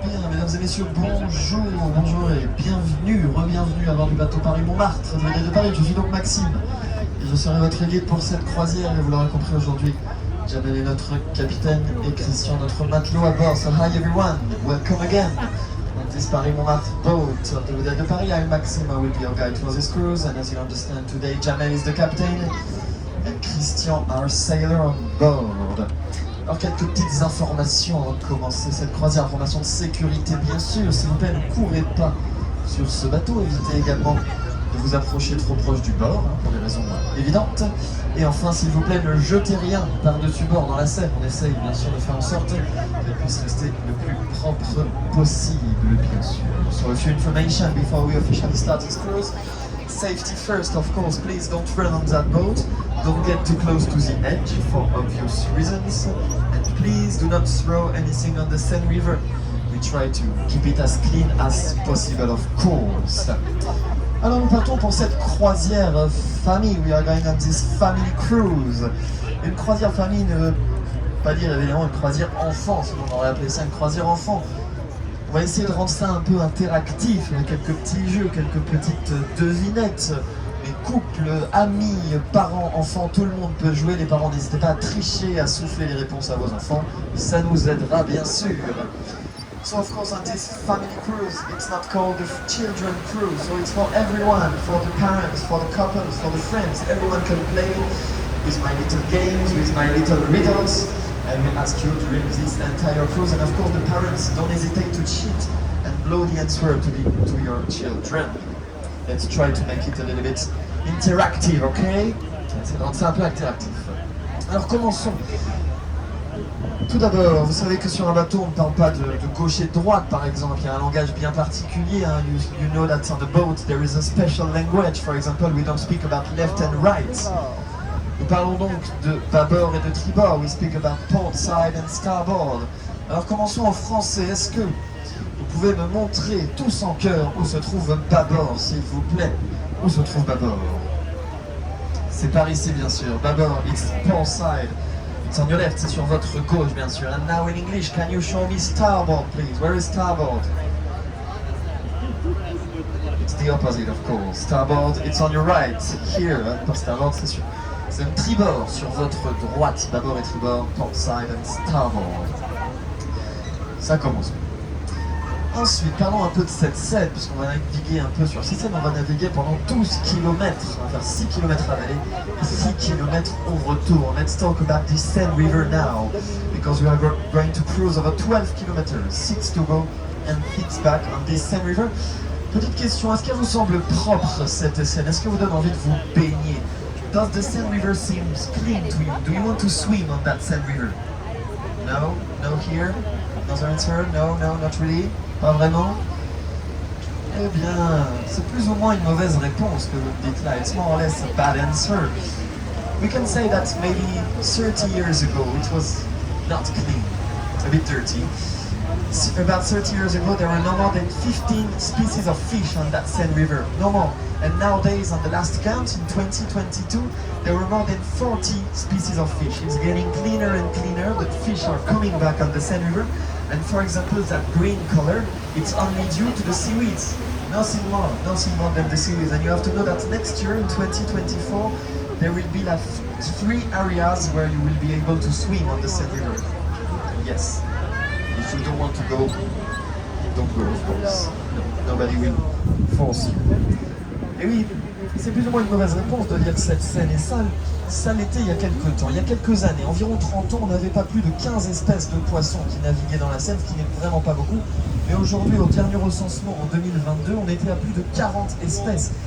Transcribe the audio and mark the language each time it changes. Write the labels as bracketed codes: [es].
[fr] Mesdames et messieurs, bonjour et bienvenue, re-bienvenue à bord du bateau Paris-Montmartre, de Paris. Je suis donc Maxime et je serai votre guide pour cette croisière. Et vous l'aurez compris aujourd'hui, Jamel est notre capitaine et Christian notre matelot à bord. [en] So hi everyone, welcome again on this Paris-Montmartre boat of the Vedette de Paris. I'm Maxime, I will be your guide for this cruise, and as you understand today, Jamel is the captain and Christian our sailor on board. [fr] Alors quelques petites informations avant de commencer cette croisière, informations de sécurité bien sûr, s'il vous plaît ne courez pas sur ce bateau, évitez également de vous approcher trop proche du bord, pour des raisons évidentes, et enfin s'il vous plaît ne jetez rien par-dessus bord dans la Seine, on essaye bien sûr de faire en sorte qu'elle puisse rester le plus propre possible bien sûr. [en] So a few information before we officially start this cruise. Safety first, of course, please don't run on that boat, don't get too close to the edge for obvious reasons, and please do not throw anything on the Seine River. We try to keep it as clean as possible, of course. [fr] Alors nous partons pour cette croisière famille, [en] we are going on this family cruise. [fr] Une croisière famille ne veut pas dire évidemment une croisière enfant, sinon on aurait appelé ça une croisière enfant. On va essayer de rendre ça un peu interactif, avec quelques petits jeux, quelques petites devinettes. Les couples, amis, parents, enfants, tout le monde peut jouer. Les parents, n'hésitez pas à tricher, à souffler les réponses à vos enfants. Ça nous aidera bien sûr. [en] So of course on this family cruise, it's not called the children cruise, so it's for everyone, for the parents, for the couples, for the friends. Everyone can play with my little games, with my little riddles. I will ask you during this entire cruise, and of course the parents, don't hesitate to cheat and blow the answer to your children. Let's try to make it a little bit interactive, okay? C'est un peu interactif. [fr] Alors commençons. Tout d'abord, vous savez que sur un bateau, on ne parle pas de gauche et de droite, par exemple. Il y a un langage bien particulier. Hein. [en] You know that on the boat there is a special language. For example, we don't speak about left and right. [fr] Nous parlons donc de bâbord et de tribord. [en] We speak about port side and starboard. [fr] Alors commençons en français. Est-ce que vous pouvez me montrer tous en chœur où se trouve bâbord, s'il vous plaît? Où se trouve bâbord? C'est par ici, bien sûr. Bâbord, [en] it's port side. It's on your left, [fr] c'est sur votre gauche, bien sûr. [en] And now in English, can you show me starboard, please? Where is starboard? It's the opposite, of course. Starboard, it's on your right. [fr] Here, pour starboard, c'est sûr. C'est un tribord sur votre droite, bâbord et tribord, [en] port side and starboard. [fr] Ça commence. Ensuite, parlons un peu de cette Seine, puisqu'on va naviguer un peu sur cette Seine, on va naviguer pendant 12 km. On va faire 6 km à l'aller et 6 km au retour. [en] Let's talk about the Seine River now, because we are going to cruise over 12 km, 6 to go and 6 back on this Seine River. [fr] Petite question, est-ce qu'elle vous semble propre cette Seine? Est-ce que vous donne envie de vous baigner? [en] Does the Seine River seem clean to you? Do you want to swim on that Seine River? No? No here? Another answer? No, not really? [fr] Pas vraiment? Eh bien, c'est plus ou moins une mauvaise réponse que vous me dites là. [en] It's more or less a bad answer. We can say that maybe 30 years ago it was not clean, a bit dirty. About 30 years ago there were no more than 15 species of fish on that Seine River, no more. And nowadays, on the last count, in 2022, there were more than 40 species of fish. It's getting cleaner and cleaner, but fish are coming back on the Seine River. And for example, that green color, it's only due to the seaweeds. Nothing more than the seaweeds. And you have to know that next year, in 2024, there will be like 3 areas where you will be able to swim on the Seine River. Yes. If you don't want to go, don't go, of course. Nobody will force you. [fr] Et oui, c'est plus ou moins une mauvaise réponse de dire que cette Seine est sale. Ça l'était il y a quelques temps, il y a quelques années, environ 30 ans, on n'avait pas plus de 15 espèces de poissons qui naviguaient dans la Seine, ce qui n'est vraiment pas beaucoup. Mais aujourd'hui, au dernier recensement en 2022, on était à plus de 40 espèces.